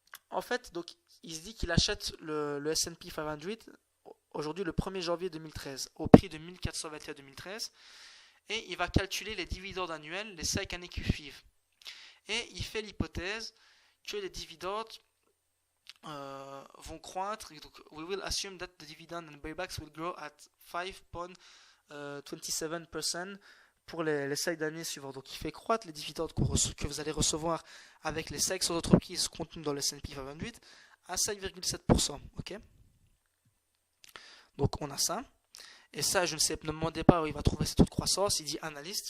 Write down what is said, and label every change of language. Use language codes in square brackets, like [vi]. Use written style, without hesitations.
[fr] En fait, donc, il se dit qu'il achète le S&P 500 aujourd'hui le 1er janvier 2013 au prix de 1421 2013 et il va calculer les dividendes annuels les 5 années qui suivent. Et il fait l'hypothèse que les dividendes vont croître. Donc, [en] we will assume that the dividend and buybacks will grow at 5.27% [fr] pour les 5 années suivantes. Donc, il fait croître les dividendes que vous allez recevoir avec les 500 entreprises contenues dans le S&P 500 à 5,7%. Ok? Donc, on a ça. Et ça, je ne sais, ne me demandez pas où il va trouver ce taux de croissance. Il dit analyste.